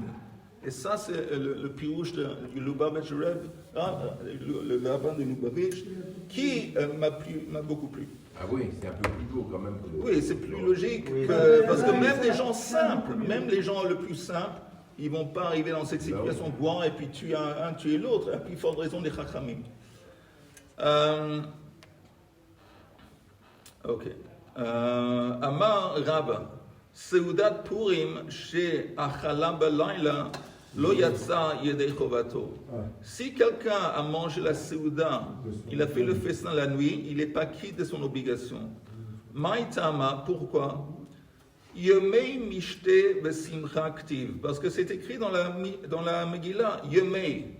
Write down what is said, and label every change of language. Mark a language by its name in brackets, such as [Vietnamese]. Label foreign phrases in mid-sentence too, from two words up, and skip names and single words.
[French] Et ça, c'est le pirouche du Lubavitch Rebbe, le rabbin de Lubavitch, qui m'a beaucoup plu. Ah oui, c'est un peu plus beau quand même. Oui, c'est plus logique, parce que même des gens simples, même les gens le plus simples, ils ne vont pas arriver dans cette situation de boire et puis tuer un, tuer l'autre, à plus forte raison des Chachamim. Ok. [Hebrew] אמר רבה, סעודת פורים chez אכלה בלילה, לא יצא ידי חובתו. [French] Si quelqu'un a mangé la Seuda, il a fait le festin la nuit, il n'est pas quitte de son obligation. Maïtama, pourquoi? [Hebrew] ימי משתה בשמחה כתיב. [French] Parce que c'est écrit dans la Megillah, Yemei.